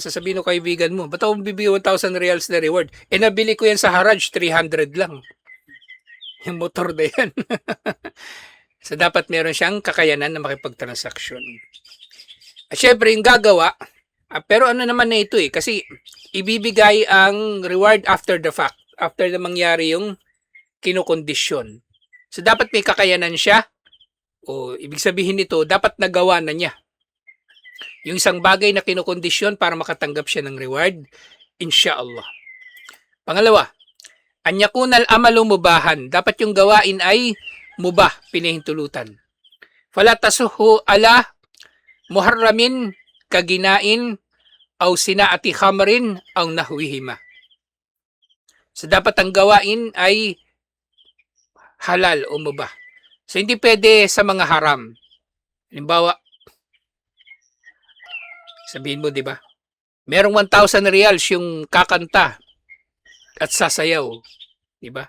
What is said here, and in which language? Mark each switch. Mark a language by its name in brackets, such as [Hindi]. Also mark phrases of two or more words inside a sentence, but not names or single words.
[Filipino] Sasabihin ng kaibigan mo, ba't ako magbibigay 1,000 reals na reward? Nabili ko yan sa Haraj, 300 lang. Yung motor na yan. So dapat meron siyang kakayanan na makipagtransaksyon. At syempre yung gagawa, pero ano naman na ito eh, kasi ibibigay ang reward [English] after the fact, [Filipino] after na mangyari yung kinukondisyon. So dapat may kakayanan siya, o ibig sabihin nito, dapat nagawa na niya yung isang bagay na kinukondisyon para makatanggap siya ng reward, [Arabic] إن شاء الله. [Filipino] Pangalawa, [Arabic] أن يكون العمل مباحا, [Filipino] dapat yung gawain ay mubah, pinahintulutan. [Arabic] فلا تصح على محرم كالغناء أو صناعة خمر أو نحوهما. [Filipino] So dapat ang gawain ay halal o mubah. So hindi pwede sa mga haram. Halimbawa, sabihin mo, di ba? Merong 1,000 reals yung kakanta at sasayaw, di ba?